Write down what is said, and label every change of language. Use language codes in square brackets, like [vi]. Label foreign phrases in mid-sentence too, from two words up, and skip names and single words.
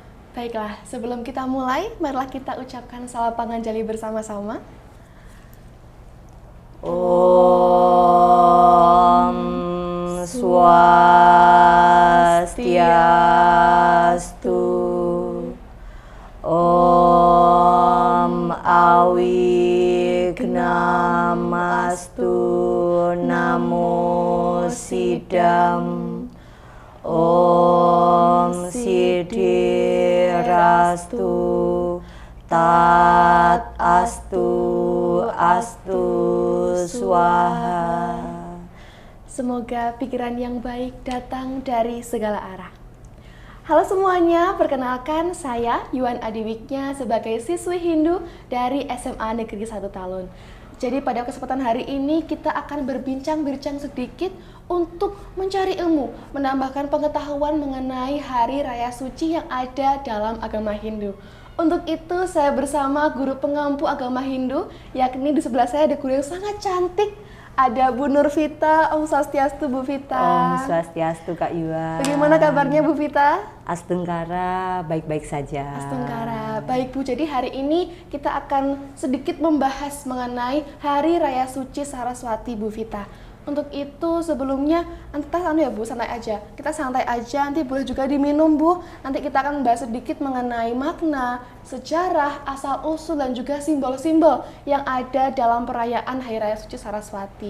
[id] Baiklah, sebelum kita mulai, marilah kita ucapkan salam panganjali bersama-sama. [sa] Om Swastiastu. Om Awignamastu. Namo Sidam. Om Sidirastu. Tat astu astu swaha. [id] Semoga pikiran yang baik datang dari segala arah. Halo semuanya, perkenalkan saya Yuan Adiwiknya sebagai siswi Hindu dari SMA Negeri 1 Talun. Jadi pada kesempatan hari ini kita akan berbincang-bincang sedikit untuk mencari ilmu, menambahkan pengetahuan mengenai hari raya suci yang ada dalam agama Hindu. Untuk itu saya bersama guru pengampu agama Hindu, yakni di sebelah saya ada guru yang sangat cantik. Ada Bu Nurvita. [sa] Om Swastiastu [id] Bu Vita. [sa] Om Swastiastu Kak Yuan. [id] Bagaimana kabarnya Bu Vita? Astungkara, baik-baik saja. Astungkara, baik Bu. Jadi hari ini kita akan sedikit membahas mengenai Hari Raya Suci Saraswati Bu Vita. Untuk itu sebelumnya, entah ya Bu, santai aja. Kita santai aja, nanti boleh juga diminum Bu. Nanti kita akan membahas sedikit mengenai makna, sejarah, asal-usul, dan juga simbol-simbol yang ada dalam perayaan Hari Raya Suci Saraswati.